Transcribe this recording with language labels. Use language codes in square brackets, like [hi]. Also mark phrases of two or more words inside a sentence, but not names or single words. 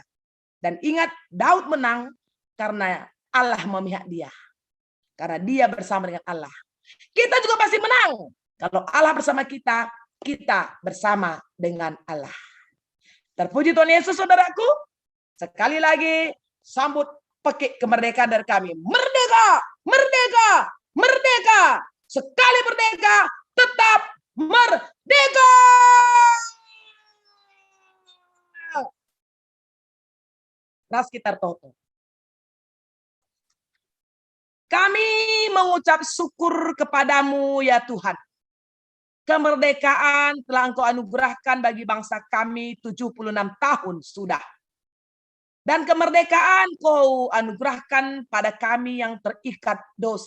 [id] Dan ingat, Daud menang karena Allah memihak dia. Karena dia bersama dengan Allah. Kita juga pasti menang. Kalau Allah bersama kita, kita bersama dengan Allah. Terpuji Tuhan Yesus, saudaraku. Sekali lagi, sambut pekik kemerdekaan dari kami. Merdeka, merdeka, merdeka. Sekali merdeka, tetap merdeka. [btx] Ras kita toto. [id] Kami mengucap syukur kepadamu ya Tuhan. Kemerdekaan telah Engkau anugerahkan bagi bangsa kami 76 tahun sudah. Dan kemerdekaan Kau anugerahkan pada kami yang terikat dosa.